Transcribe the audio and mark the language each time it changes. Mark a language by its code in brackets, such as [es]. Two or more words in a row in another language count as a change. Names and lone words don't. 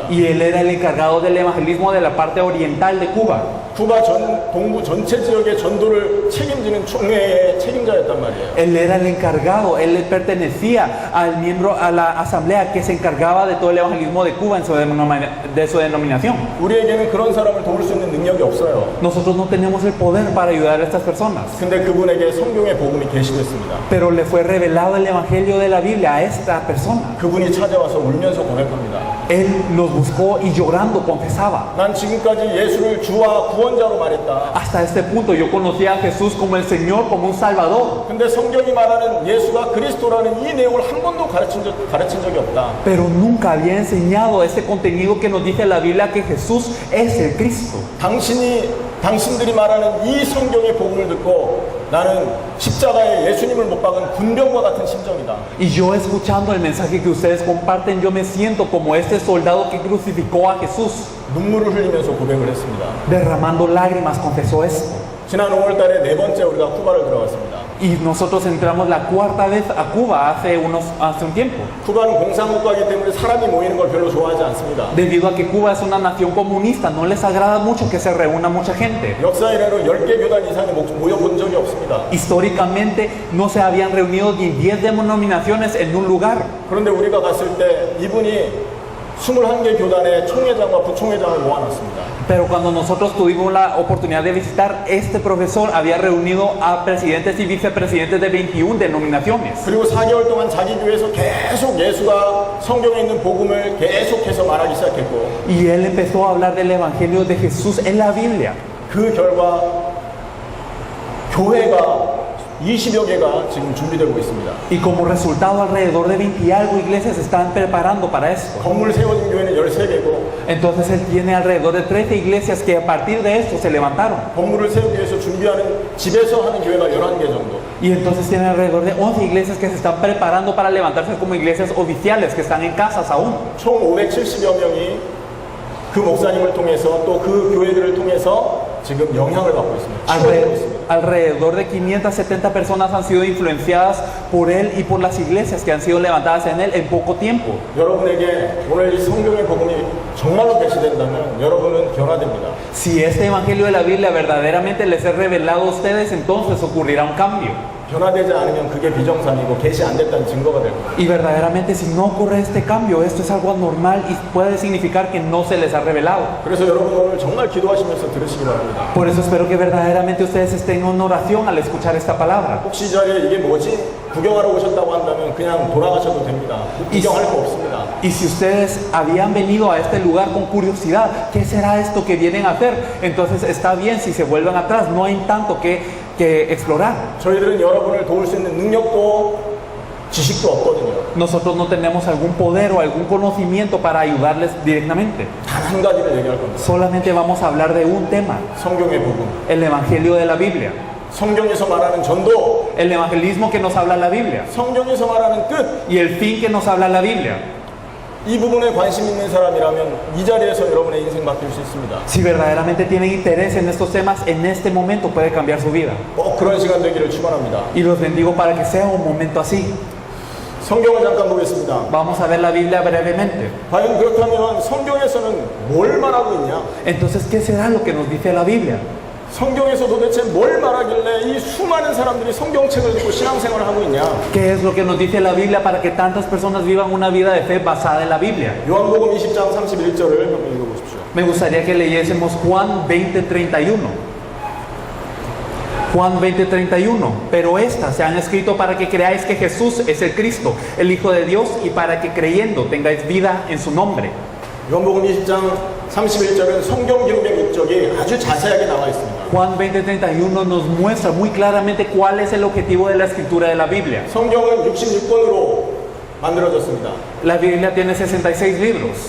[es] Y él era el encargado del evangelismo de la parte oriental de Cuba. [ko] 쿠바 동부 전체 지역의 전도를 책임지는 총회의 책임자였단 말이에요. [es] Él era el encargado, él pertenecía al miembro, a la asamblea que se encargaba de todo el evangelismo de Cuba en su denominación. [ko] 우리에게는 그런 사람을 도울 수 있는 능력이 없어요. [es] Nosotros no tenemos el poder para ayudar a estas personas. [ko] 근데 그분에게 성경의 복음이 계시됐습니다. [es] Pero le fue revelado el evangelio de la Biblia a esta persona. [ko] 그분이 찾아와서 울면서 고백합니다. [es] Él nos buscó y llorando confesaba. [ko] 난 지금까지 예수를 주와 구원자로 말했다. [es] Hasta este punto yo conocía a Jesús como el Señor, como un Salvador. [ko] 근데 성경이 말하는 예수가 그리스도라는 이 내용을 한 번도 가르친 적이 없다. [es] Pero nunca había enseñado ese contenido que nos dice la Biblia, que Jesús es el Cristo. [ko] 당신들이 말하는 이 성경의 복음을 듣고 나는 십자가에 예수님을 못 박은 군병과 같은 심정이다. [es] Y yo escuchando el mensaje que ustedes comparten, yo me siento como este soldado que crucificó a Jesús. [ko] 눈물을 흘리면서 고백을 했습니다. [es] Derramando lágrimas confesó esto. [ko] 지난 5월달에 네 번째 우리가 쿠바를 들어갔습니다. [es] Y nosotros entramos la cuarta vez a Cuba hace un tiempo. [ko] 쿠바는 공산국가이기 때문에 사람이 모이는 걸 별로 좋아하지 않습니다. [es] Debido a que Cuba es una nación comunista, no les agrada mucho que se reúna mucha gente. [ko] 역사 이래로 10개 교단 이상이 모여본 적이 없습니다. [es] Históricamente no se habían reunido ni 10 denominaciones en un lugar. [ko] 그런데 우리가 갔을 때 이분이 21개 교단의 총회장과 부총회장을 모아놨습니다. [es] Pero cuando nosotros tuvimos la oportunidad de visitar, este profesor había reunido a presidentes y vicepresidentes de 21 denominaciones. [ko] 그리고 4개월 동안 자기 교회에서 계속 예수가 성경에 있는 복음을 계속해서 말하기 시작했고 [es] Y él empezó a hablar del Evangelio de Jesús en la Biblia. [ko] 그 결과 교회가 20여 개가 지금 준비되고 있습니다. [es] Y como resultado, alrededor de 20 y algo iglesias se están preparando para esto. [ko] 건물 세워진 교회는 13개고 [es] Entonces él tiene alrededor de 13 iglesias que a partir de esto se levantaron. [ko] 건물을 세우기 위해서 준비하는 집에서 하는 교회가 11개 정도. [es] Y entonces tiene alrededor de 11 iglesias que se están preparando para levantarse como iglesias oficiales, que están en casas aún. [ko] 총 570여 명이 그 목사님을 통해서 또 그 교회들을 통해서 지금 영향을 받고 있습니다. 치료되고 있습니다. [es] Alrededor de 570 personas han sido influenciadas por él y por las iglesias que han sido levantadas en él en poco tiempo. [ko] 여러분에게 오늘 이 성경의 복음이 정말로 계시된다면 여러분은 변화됩니다. [es] Si este evangelio de la Biblia verdaderamente les es revelado a ustedes, entonces ocurrirá un cambio. [ko] 변화되지 않으면 그게 비정상이고 계시 안 됐다는 증거가 될 겁니다. [es] Y verdaderamente si no ocurre este cambio, esto es algo anormal y puede significar que no se les ha revelado. [ko] 그래서 여러분 오늘 정말 기도하시면서 들으시기 바랍니다. [es] Por eso espero que verdaderamente ustedes estén en oración al escuchar esta palabra. [ko] 혹시 이 자리에 이게 뭐지? 구경하러 오셨다고 한다면 그냥 돌아가셔도 됩니다. 구경할 거 없습니다. [es] Y si ustedes habían venido a este lugar con curiosidad, ¿qué será esto que vienen a hacer? Entonces está bien si se vuelven atrás, no hay tanto que explorar. [ko] 저희들은 여러분을 도울 수 있는 능력도 지식도 없거든요. [es] Nosotros no tenemos algún poder o algún conocimiento para ayudarles directamente. [ko] 단 한 가지를 얘기할 겁니다. [es] Solamente vamos a hablar de un tema, [ko] 성경의 복음. [es] el Evangelio de la Biblia. [ko] 성경에서 말하는 전도, [es] El evangelismo que nos habla la Biblia [ko] 성경에서 말하는 뜻, [es] y el fin que nos habla la Biblia. [ko] 이 부분에 관심 있는 사람이라면 이 자리에서 여러분의 인생 바뀔 수 있습니다. [es] Si verdaderamente tienen interés en estos temas, en este momento puede cambiar su vida. [ko] 꼭 그런 시간 되기를 축원합니다. [es] Y los bendigo para que sea un momento así. [ko] 성경을 잠깐 보겠습니다. [es] Vamos a ver la Biblia brevemente. [ko] 과연 그렇다면 성경에서는 뭘 말하고 있냐? [es] Entonces, ¿qué será lo que nos dice la Biblia? [ko] 성경에서 도대체 뭘 말하길래 이 수많은 사람들이 성경책을 읽고 신앙생활을 하고 있냐? [es] ¿Qué es lo que nos dice la Biblia para que tantas personas vivan una vida de fe basada en la Biblia? [ko] 요한복음 20장 31절을 한번 읽어보십시오. [es] Me gustaría que leyésemos Juan 20:31. Juan 20:31. Pero estas se han escrito para que creáis que Jesús es el Cristo, el Hijo de Dios, y para que creyendo tengáis vida en su nombre. [ko] 요한복음 20장 31절은 성경 기록의 목적이 아주 자세하게 나와 있습니다. [es] Juan 20:31 nos muestra muy claramente cuál es el objetivo de la escritura de la Biblia. [ko] 성경은 66권으로 만들어졌습니다. [es] La Biblia tiene 66 libros.